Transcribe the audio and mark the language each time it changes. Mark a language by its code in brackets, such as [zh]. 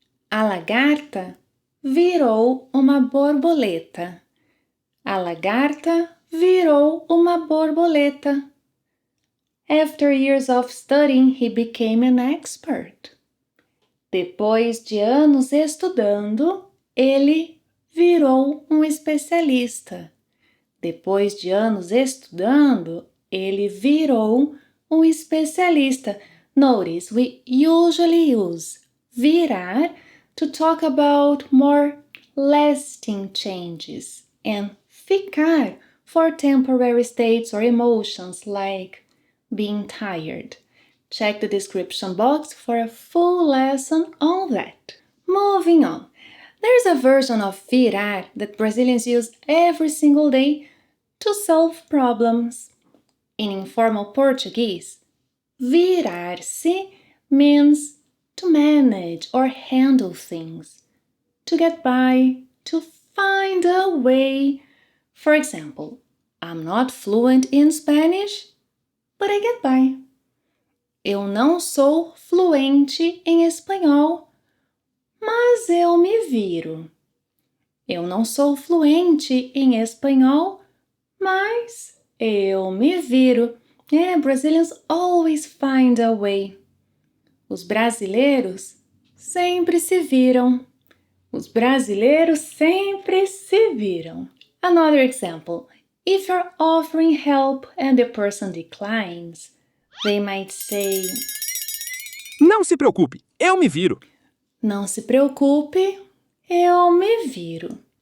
[pt] A lagarta virou uma borboleta. A lagarta virou uma borboleta. [en] After years of studying, he became an expert. [pt] Depois de anos estudando, ele virou um especialista. Depois de anos estudando, ele virou um especialista. [en] Notice, we usually use virar to talk about more lasting changes and ficar for temporary states or emotions like being tired. Check the description box for a full lesson on that. Moving on. There's a version of virar that Brazilians use every single day to solve problems. In informal Portuguese, virar-se means to manage or handle things, to get by, to find a way. For example, I'm not fluent in Spanish, but I get by. [pt] Eu não sou fluente em espanhol, mas eu me viro. Eu não sou fluente em espanhol, mas eu me viro. [en] Brazilians always find a way. [pt] Os brasileiros sempre se viram. Os brasileiros sempre se viram. [en] Another example. If you're offering help and the person declines, they might say, [pt] não se preocupe, eu me viro. Não se preocupe, eu me viro.